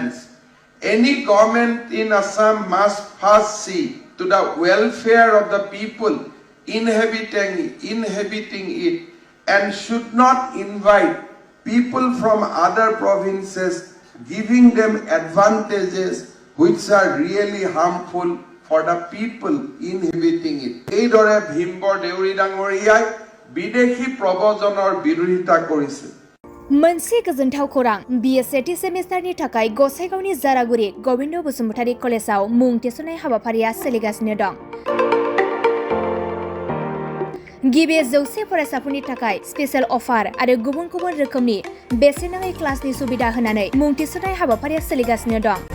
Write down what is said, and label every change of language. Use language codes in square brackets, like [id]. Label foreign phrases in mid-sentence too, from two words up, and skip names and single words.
[en] Any government in Assam must first see to the welfare of the people inhabiting it, and should not invite people from other provinces, giving them advantages which are really harmful for the people inhabiting it. [as] এইদৰে ভীমবৰ দেউৰী ডাঙৰীয়াই বিদেশী প্ৰব্ৰজনৰ বিৰোধিতা কৰিছে। [brx] मोनसे गोजोनथाव खौरां BA सेमिस्टारनि थाखाय गसाइगावनि जारागुरि गबिन्द बसुमतारी कलेजाव मुं थिसननाय हाबाफारिया सोलिगासिनो दं। गिबि 100 फरायसाफोरनि थाखाय [en] special offer [brx] आरो गुबुन गुबुन रोखोमनि बेसेन नाङै क्लासनि सुबिदा होनानै मुं थिसननाय हाबाफारिया सोलिगासिनो दं।